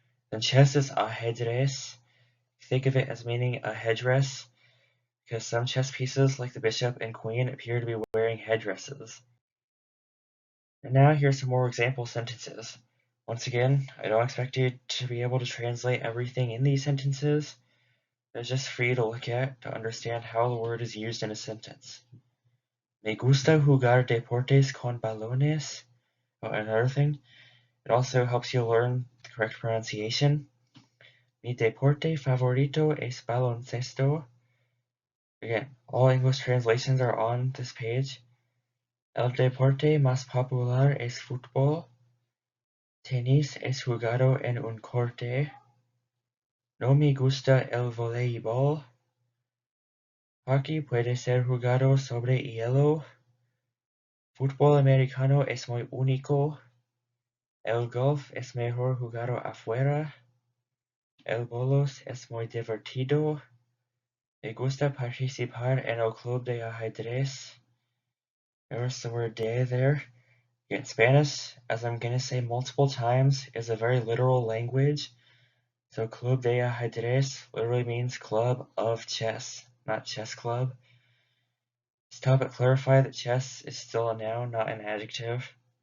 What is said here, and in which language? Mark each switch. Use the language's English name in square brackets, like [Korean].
[English] Then chess is ajedrez. Think of it as meaning a headdress, because some chess pieces, like the bishop and queen, appear to be wearing headdresses. And now here's some more example sentences. Once again, I don't expect you to be able to translate everything in these sentences. They're just for you to look at to understand how the word is used in a sentence. [Spanish] Me gusta jugar deportes con balones. [English] Oh, another thing, it also helps you learn the correct pronunciation. [Spanish] Mi deporte favorito es baloncesto. [English] Again, all English translations are on this page. [Spanish] El deporte más popular es fútbol. Tenis es jugado en un corte. No me gusta el voleibol. Hockey puede ser jugado sobre hielo. Fútbol americano es muy único. El golf es mejor jugado afuera. El bolos es muy divertido. Me gusta participar en el club de ajedrez. [English] There's the word de there. In Spanish, as I'm going to say multiple times, is a very literal language. So Club de Ajedrez literally means club of chess, not chess club. Just to help it clarify that chess is still a noun, not an adjective.